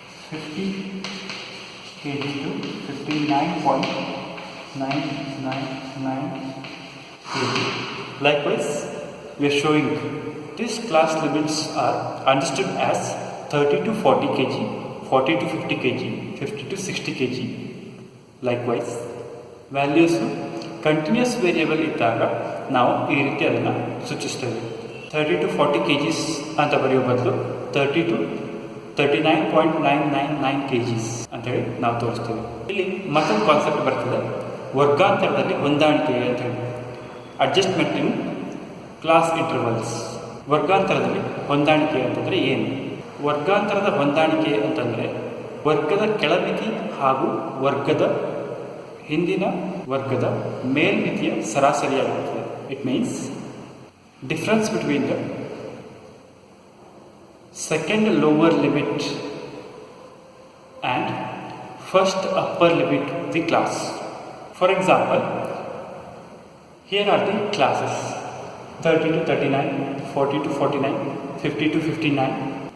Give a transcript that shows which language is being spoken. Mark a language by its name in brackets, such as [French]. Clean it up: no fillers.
[English] 50 kg to 59.999 kg. Likewise, we are showing these class limits are understood as 30 to 40 kg, 40 to 50 kg, 50 to 60 kg. Likewise, values continuous variable [Kannada] ಇದ್ದಾಗ ನಾವು ಈ ರೀತಿ ಅದನ್ನು ಸೂಚಿಸ್ತೇವೆ. [English] 30 to 40 kgs [Kannada] ಅಂತ ಬರೆಯೋ ಬದಲು [English] 30 to 39.999 kgs [Kannada] ಅಂತ ಹೇಳಿ ನಾವು ತೋರಿಸ್ತೇವೆ. ಇಲ್ಲಿ ಮತ್ತೊಂದು ಕಾನ್ಸೆಪ್ಟ್ ಬರ್ತದೆ, ವರ್ಗಾಂತರದಲ್ಲಿ ಹೊಂದಾಣಿಕೆ ಅಂತ ಹೇಳಿ. [English] Adjustment in class intervals. [Kannada] ವರ್ಗಾಂತರದಲ್ಲಿ ಹೊಂದಾಣಿಕೆ ಅಂತಂದರೆ ಏನು? ವರ್ಗಾಂತರದ ಹೊಂದಾಣಿಕೆ ಅಂತಂದರೆ ವರ್ಗದ ಕೆಳಮಿತಿ ಹಾಗೂ ವರ್ಗದ ಹಿಂದಿನ ವರ್ಗದ ಮೇಲ್ಮಿತಿಯ ಸರಾಸರಿಯಾಗಿರುತ್ತದೆ. It means difference between the [English] second lower limit and first upper limit of the class. For example, here are the classes 30 to 39, 40 to 49, 50 to 59.